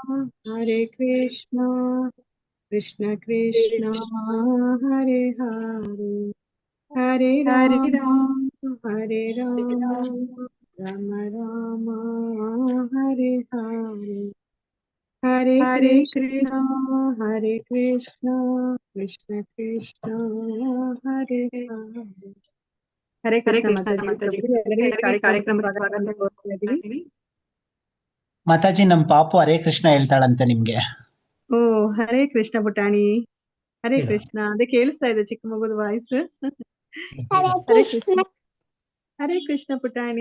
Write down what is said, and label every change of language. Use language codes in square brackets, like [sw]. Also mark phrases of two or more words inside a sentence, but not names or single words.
[sa] Krishna Krishna, Hare Hare, Hare Rama, Rama Rama, Hare Hare, Hare Krishna, Krishna Krishna, Hare Hare. [kn] ಹರೇ ಕೃಷ್ಣ ಮಾತಾಜಿ. ಎಲ್ಲರಿಗೂ ಕಾರ್ಯಕ್ರಮಕ್ಕೆ ಸ್ವಾಗತ ಕೋರ್ತಾ ಇದ್ದೀವಿ. ಮಾತಾಜಿ, ನಮ್ ಪಾಪು ಹರೇ ಕೃಷ್ಣ ಹೇಳ್ತಾಳಂತೆ ನಿಮ್ಗೆ. ಓ, ಹರೇ ಕೃಷ್ಣ ಪುಟಾಣಿ. ಹರೇ ಕೃಷ್ಣ. ಅದೇ ಕೇಳಿಸ್ತಾ ಇದೆ ಚಿಕ್ಕ ಮಗುದ ವಾಯ್ಸ್. ಹರೇ ಕೃಷ್ಣ ಪುಟಾಣಿ.